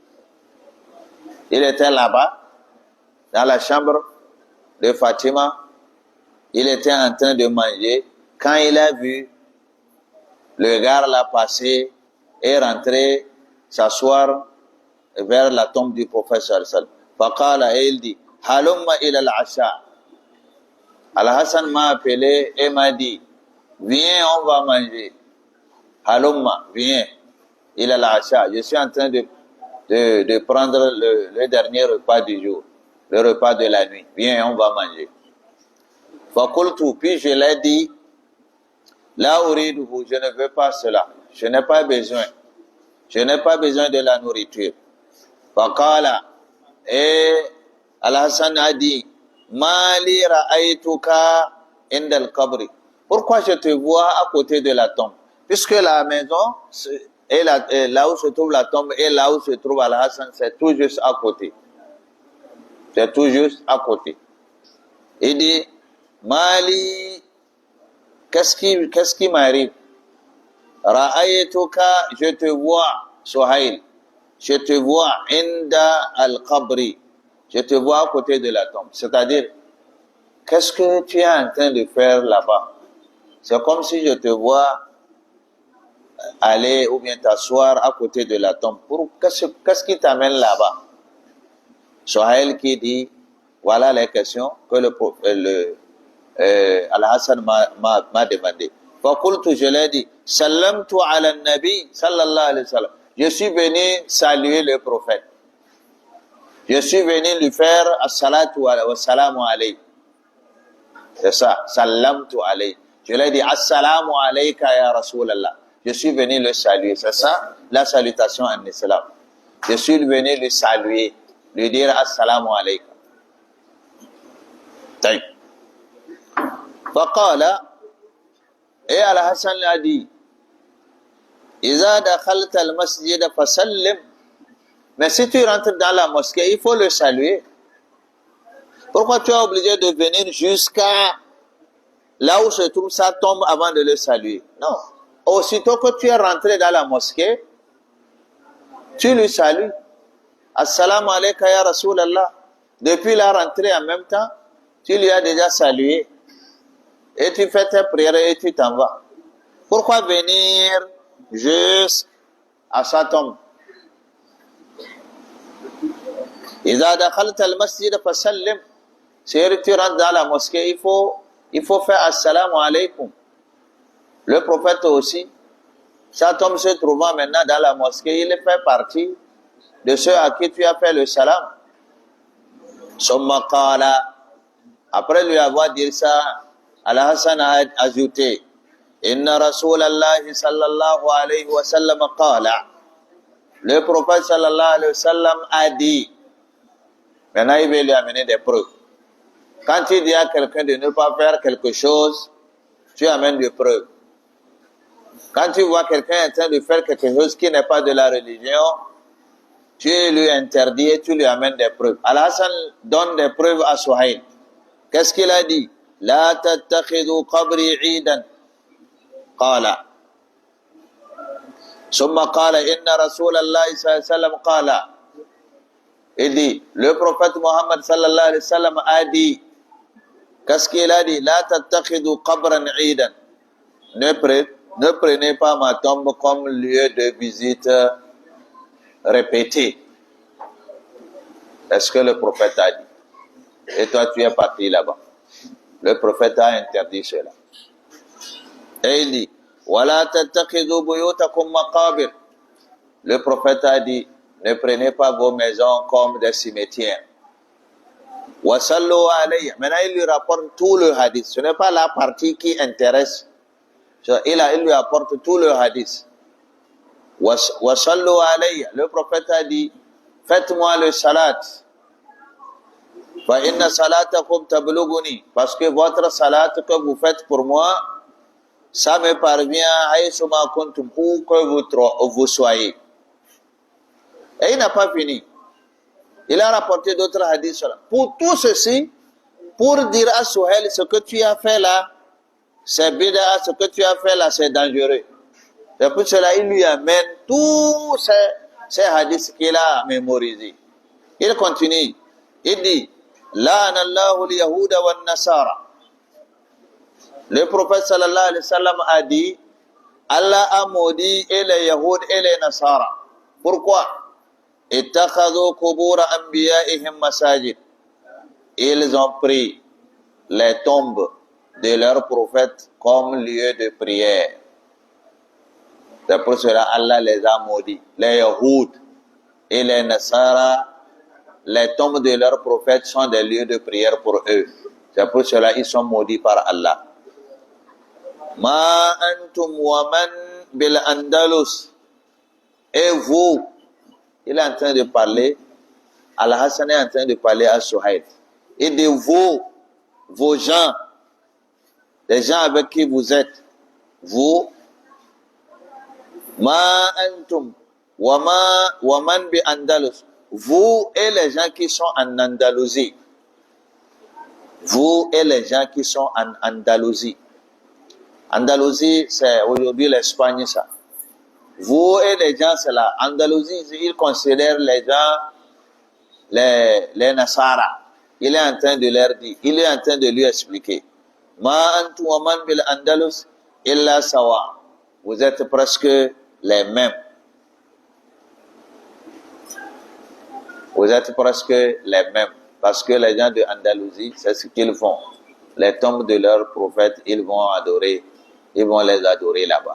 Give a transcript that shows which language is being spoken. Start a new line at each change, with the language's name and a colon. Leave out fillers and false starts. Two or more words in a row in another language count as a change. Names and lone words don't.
French: Il était là-bas, dans la chambre de Fatima, il était en train de manger, quand il a vu le gars là passer et rentrer, s'asseoir vers la tombe du prophète
Arabic: صلى الله عليه وسلم. فقال,
French: et il dit,
Arabic: هلمّ إلى العشاء.
French: Al-Hassan m'a appelé et m'a dit, viens, on va manger. Halumma, viens,
Arabic: إلى العشاء.
French: Je suis en train de prendre le dernier repas du jour, le repas de la nuit. Viens, on va manger. Faqultu, puis je l'ai dit,
Arabic: لا أريده,
French: je ne veux pas cela. Je n'ai pas besoin. Je n'ai pas besoin de la nourriture. Faqala, et Al-Hassan a dit,
Arabic: ما لي رأيتك عند القبر.
French: Pourquoi je te vois à côté de la tombe? Puisque la maison, et là où se trouve la tombe et là où se trouve Al-Hassan, c'est tout juste à côté. C'est tout juste à côté. Il dit, Mali, qu'est-ce qui m'arrive? Ra'aytuka, je te vois, Suhail. Je te vois
Arabic: عند القبر.
French: Je te vois à côté de la tombe. C'est-à-dire, qu'est-ce que tu es en train de faire là-bas? C'est comme si je te vois aller ou bien t'asseoir à côté de la tombe. Qu'est-ce qui t'amène là-bas? Suhail qui dit, voilà les questions que Al-Hassan m'a demandé. Faqultu, je l'ai dit,
Arabic: سلّمت على النبي صلى الله عليه وسلم.
French: Je suis venu saluer le prophète. Je suis venu lui faire
Arabic: الصلاة والسلام عليه.
French: C'est ça,
Arabic: سلّمت عليه.
French: Je lui ai dit,
Arabic: السلام عليك يا رسول الله.
French: Je suis venu le saluer. C'est ça, la salutation en islam. Je suis venu le saluer, lui dire
Arabic: السلام عليك. طيب. فقال,
French: et Al-Hassan a dit,
Arabic: إذا دخلت المسجد فسلّم.
French: Mais si tu rentres dans la mosquée, il faut le saluer. Pourquoi tu es obligé de venir jusqu'à là où se trouve sa tombe avant de le saluer? Non. Aussitôt que tu es rentré dans la mosquée, tu lui salues.
Arabic: السلام عليك يا رسول الله.
French: Depuis la rentrée en même temps, tu lui as déjà salué. Et tu fais tes prières et tu t'en vas. Pourquoi venir jusqu'à sa tombe?
Arabic: إذا دخلت المسجد فسلّم.
French: Si tu rentres dans la mosquée, il faut faire
Arabic: السلام عليكم.
French: Le prophète aussi, sa tombe se trouvant maintenant dans la mosquée, il fait partie de ceux à qui tu as fait le salam.
Arabic: ثم قال.
French: Après lui avoir dit ça, Al-Hassan a ajouté,
Arabic: إن رسول الله صلى الله عليه وسلم قال.
French: Le prophète
Arabic: صلى الله عليه وسلم
French: a dit, maintenant il veut lui amener des preuves. Quand il dit à quelqu'un de ne pas faire quelque chose, tu amènes des preuves. Quand tu vois quelqu'un en train de faire quelque chose qui n'est pas de la religion, tu lui interdis et tu lui amènes des preuves. Al-Hassan donne des preuves à Suhail. Qu'est-ce qu'il a dit?
Arabic: لا تتخذوا قبري عيدا. قال. ثم قال إن رسول الله صلى الله عليه وسلم قال.
French: Il dit, le prophète Mohammed
Arabic: صلى الله عليه وسلم
French: a dit, qu'est-ce qu'il a dit?
Arabic: لا تتخذوا قبري عيدا.
French: Ne prenez pas ma tombe comme lieu de visite répété. Est-ce que le prophète a dit? Et toi, tu es parti là-bas. Le prophète a interdit cela. Et il dit,
Arabic: ولا تتخذوا بيوتكم مقابر.
French: Le prophète a dit, ne prenez pas vos maisons comme des cimetières.
Arabic: وصلّوا عليّ.
French: Maintenant, il lui rapporte tout le hadith. Ce n'est pas la partie qui intéresse. Il lui apporte tout le hadith.
Arabic: وصلّوا عليّ.
French: Le prophète a dit, faites-moi le salat.
Arabic: فإن صلاتكم تبلغني.
French: Parce que votre salat que vous faites pour moi, ça me parvient
Arabic: أينما كنتم,
French: où que vous soyez. Et il n'a pas fini. Il a rapporté d'autres hadiths. Pour tout ceci, pour dire à Souhail, ce que tu as fait là, c'est bid'a, ce que tu as fait là, c'est dangereux. C'est pour cela il lui amène tous ces hadiths qu'il a mémorisés. Il continue. Il dit,
Arabic: لعن الله اليهود والنصارى.
French: Le prophète
Arabic: صلى الله عليه وسلم
French: a dit, Allah a maudit et les Yahoud et les Nasara. Pourquoi?
Arabic: اتخذوا قبور أنبيائهم مساجد.
French: Ils ont pris les tombes de leurs prophètes comme lieu de prière. C'est pour cela Allah les a maudits. Les Yahoud et les Nasara, les tombes de leurs prophètes sont des lieux de prière pour eux. C'est pour cela ils sont maudits par Allah.
Arabic: ما أنتم ومن بالأندلس.
French: Et vous, il est en train de parler, Al-Hassan est en train de parler à Souhail. Et de vos gens, les gens avec qui vous êtes, vous,
Arabic: ما أنتم ومن بأندلس.
French: Vous et les gens qui sont en Andalousie. Vous et les gens qui sont en Andalousie. Andalousie, c'est aujourd'hui l'Espagne, ça. Vous et les gens, c'est là. Andalousie, ils considèrent les gens, les Nasara. Il est en train de leur dire, il est en train de lui expliquer.
Arabic: ما أنتم ومن بالأندلس إلا سواء.
French: Vous êtes presque les mêmes. Vous êtes presque les mêmes. Parce que les gens de Andalousie, c'est ce qu'ils font. Les tombes de leurs prophètes, ils vont adorer. Ils vont les adorer là-bas.